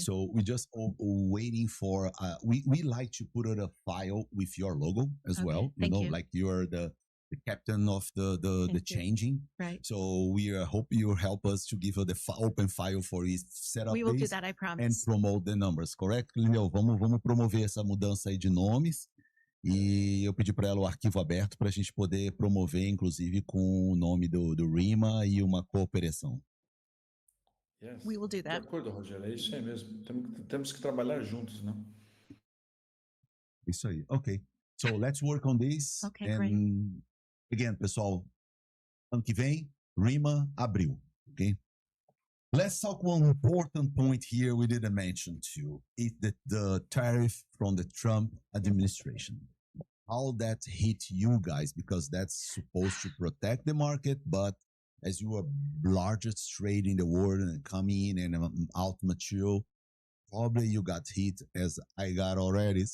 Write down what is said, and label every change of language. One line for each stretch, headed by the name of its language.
English: So we just waiting for. We like to put out a file with your logo as well. You know, like you're the captain of the changing. Right. So we hope you help us to give the open file for it setup. We will do that, I promise. And promote the numbers, correct, Clineu?
Portuguese: Vamos promover essa mudança aí de nomes. E eu pedi para ela o arquivo aberto para a gente poder promover, inclusive, com o nome do REMA e uma cooperação.
English: Yes. We will do that.
Portuguese: De acordo, Rogério, é isso aí mesmo. Temos que trabalhar juntos, né? Isso aí.
English: Ok. So let's work on this. Okay, and great.
Portuguese: Again, pessoal, ano que vem, REMA, abril.
English: Okay? Let's talk one important point here we didn't mention too. It's the tariff from the Trump administration. How that hit you guys, because that's supposed to protect the market, but as you are largest trade in the world and coming in and out material, probably you got hit as I got already.